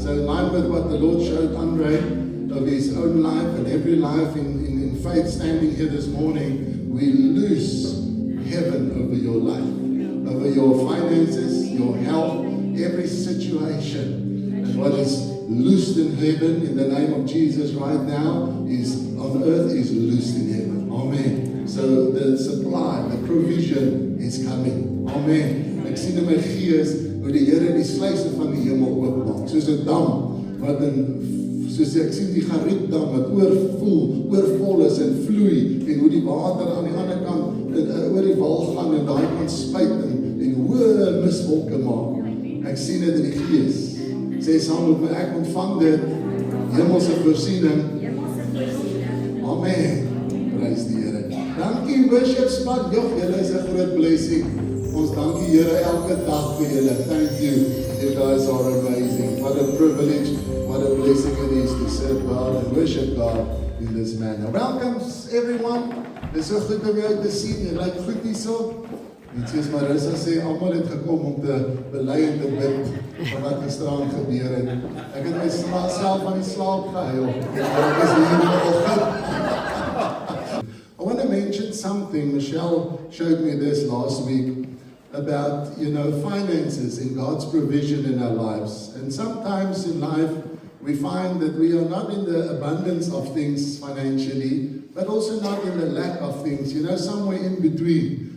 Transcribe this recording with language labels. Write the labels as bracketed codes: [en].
[en] So in line with what the Lord showed Andre of his own life and every life in faith standing here this morning, we loose heaven over your life, over your finances, your health, every situation. And what is loosed in heaven in the name of Jesus right now is on earth is loosed in heaven. Amen. So the supply, the provision is coming. Amen. [af] Ek sien in my gees hoe die Here die sluise van die hemel oopmaak, soos 'n dam wat soos ek sien die Gariepdam wat oorvol is en vloei, en hoe die water aan die ander kant oor die wal gaan en daai kan spuit en hoë miswolke maak. Ek sien dit in die gees. Sê saam met my, ek ontvang dit, hemelse voorsiening. Amen. Prys die Here. Dankie worship span. Julle is 'n groot blessing. Ons dankie Here elke dag vir julle. [en] Thank you. You guys are amazing. What a privilege, what a blessing it is to serve God and worship God in this manner. Welcome everyone. [af] Dis so goed om jou te sien. Jy lyk goed hierso. En soos Marissa sê, almal het gekom om te bely en te bid van wat gisteraan gebeur het. Ek het myself aan die slaap gehuil. Ek is hier vanoggend. [en] I want to mention something. Michelle showed me this last week about, finances and God's provision in our lives. And sometimes in life, we find that we are not in the abundance of things financially, but also not in the lack of things, somewhere in between.